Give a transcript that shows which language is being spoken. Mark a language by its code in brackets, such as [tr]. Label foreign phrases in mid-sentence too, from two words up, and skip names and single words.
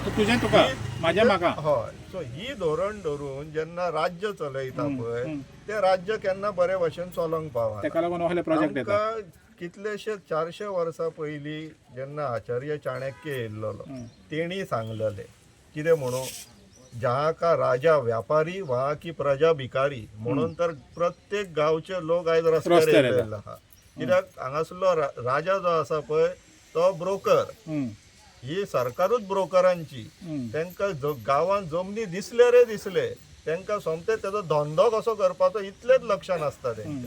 [kok] तुजें तुका म्हाजें म्हाका. हय. सो ही धोरण धरून जेन्ना राज्य चलयता पळय ते राज्य केन्ना बरे भशेन चलोंक पावना. ताका लागून असले प्रोजेक्ट येता. आमकां कितलेशे 400 वर्सां पयलीं जेन्ना आचार्य चाणक्य येयल्लो तेणी सांगलेले कितें म्हणून, [hi] जहाँ का राजा व्यापारी वहाँ की प्रजा भिकारी. [kok] म्हणून तर प्रत्येक गांवचे लोक आयज रस्त्यार येयलेले आहा. कित्याक हांगासरलो राजा जो आसा पळय तो ब्रोकर, ही सरकारूच ब्रोकरांची. तांकां गांवांत जमनी दिसले रे दिसले, तांकां सोमते तेजो धंदो कसो करपाचो इतलेच लक्षांत आसता तेंच्या.